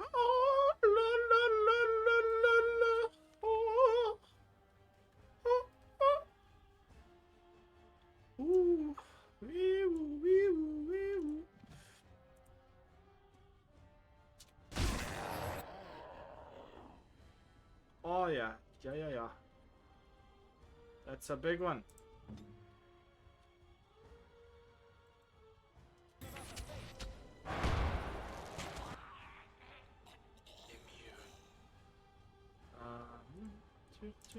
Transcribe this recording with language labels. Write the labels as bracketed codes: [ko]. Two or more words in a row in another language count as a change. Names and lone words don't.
[en] Oh, la la la la la la. Oh, oh, oh. Ooh. Wee woo, wee woo, wee woo. Oh yeah. Yeah. That's a big one. Come